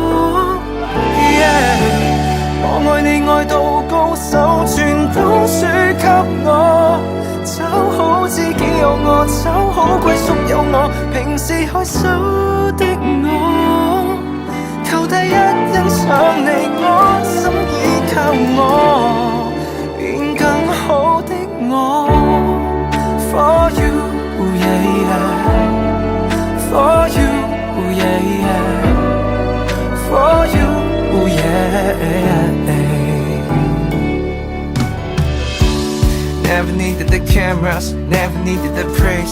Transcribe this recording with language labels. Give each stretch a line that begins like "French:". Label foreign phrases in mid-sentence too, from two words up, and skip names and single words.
Chinese: 我愛你愛到高手全都輸給我，找好知己有我，找好歸宿有我，平時害羞的我，求第一欣賞你，我心依靠我，變更好的我。
English: For you, yeah, yeah. For you, yeah, yeah. For you, yeah. Never needed the cameras, never needed the praise.